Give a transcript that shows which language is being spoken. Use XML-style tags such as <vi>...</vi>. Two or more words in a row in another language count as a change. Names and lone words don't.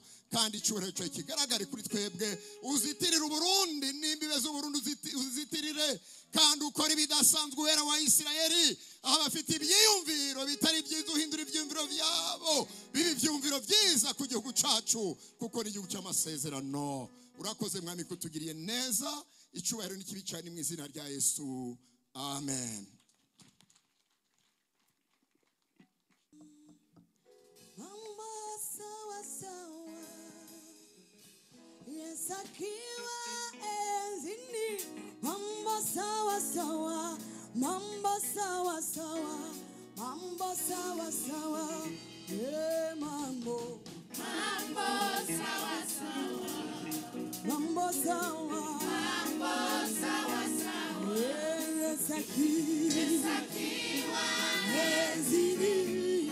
<rn>Kandi icubahiro cyawe kigaragare kuri twebwe. Uzitirire u Burundi n'imbibe z'u Burundi, uzitirire kandi ukora ibidasanzwe uhera wa Isirayeli aho bafite ibyiyumviro bitari byiza, uhindura ibyumviro byabo bibi byumviro byiza ku gihugu cyacu kuko ni igihugu cy'amasezerano. Urakoze mwami kutugiriye neza. Icubahiro n'ikibi cyane mu izina rya Yesu. Amen.</rn> <sw>Mambo sawa sawa, Yesu akiwa enzini. Mambo sawa sawa, mambo sawa sawa, mambo sawa sawa, yeah, mambo sawa sawa, mambo sawa, yeah, Yesu akiwa enzini.</sw>